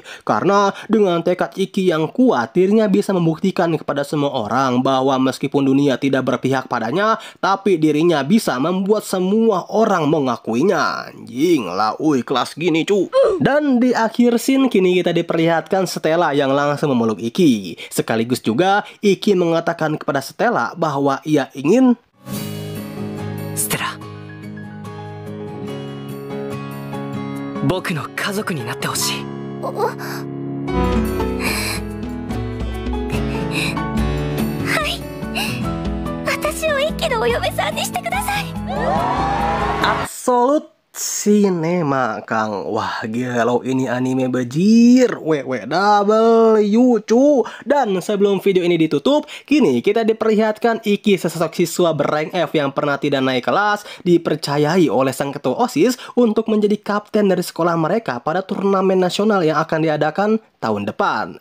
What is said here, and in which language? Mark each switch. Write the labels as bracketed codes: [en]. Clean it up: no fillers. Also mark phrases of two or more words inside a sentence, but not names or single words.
[id] Karena dengan tekad Iki yang kuat, dirinya bisa membuktikan kepada semua orang bahwa meskipun dunia tidak berpihak padanya, tapi dirinya bisa membuat semua orang mengakuinya. Anjing lah, kelas gini cu. Dan di akhir scene kini kita diperlihatkan Stella yang langsung memeluk Iki. Sekaligus juga Iki mengatakan kepada Stella bahwa ia ingin [ja] Stella 僕の家族になってほしい。はい。私を生きけのお嫁さんにしてください。 [en] Absolut Cinema, Kang. [id] Wah, gelo ini anime bajir. WWW, cu. Dan sebelum video ini ditutup, kini kita diperlihatkan Iki, sesosok siswa berank F yang pernah tidak naik kelas, dipercayai oleh sang ketua OSIS untuk menjadi kapten dari sekolah mereka pada turnamen nasional yang akan diadakan tahun depan.